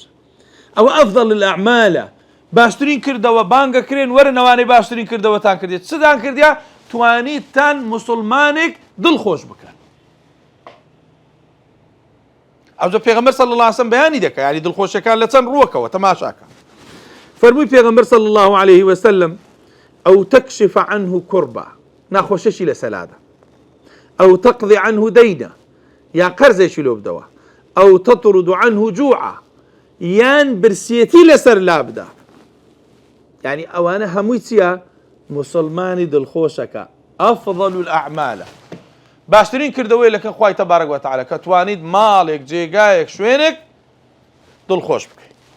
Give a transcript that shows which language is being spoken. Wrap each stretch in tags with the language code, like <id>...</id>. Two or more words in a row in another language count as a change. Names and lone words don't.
<ckb>ئەوە</ckb> <ar>ئەفضل الأعمالە،</ar> <ckb>باشترین کردەوە بانگەکرێن وەرە نەوانەی باشترین کردەوەتان کردێت. چدان کردیا توانیتان مسلمانێک دڵخۆش بکەن. ئەوجا پێغەمبەر</ckb> <ar>صلی الله علیه وسلم</ar> <ckb>بەیانی دەکات یعنی دڵخۆشەکان لە چەند ڕووەکەوە تەماشاکە. فەرمووی پێغەمبەر</ckb> <ar>صلی الله عليه وسلم أو تكشف عنه كربة</ar> <ckb>ناخۆشەشی لە سەلادە،</ckb> <ar>أو تقضي عنه دينا</ar> <ckb>یا قەرزێکی لۆ بدەوە،</ckb> <ar>أو تطرد عنه جوعا</ar> <ckb>یان برسیەتی لەسەر لابدا. یعنی ئەوانە هەمووی چییە؟ مسلمانی دڵخۆشەکە.</ckb> <ar>ئەفضل الأعمال</ar> <ckb>باشترین کردەوەی لەکە خوای</ckb> <ar>تەبارەک وتەعالە</ar> <ckb>کە توانیت ماڵێک جێگایەک شوێنێک دڵخۆش بکەیت.</ckb>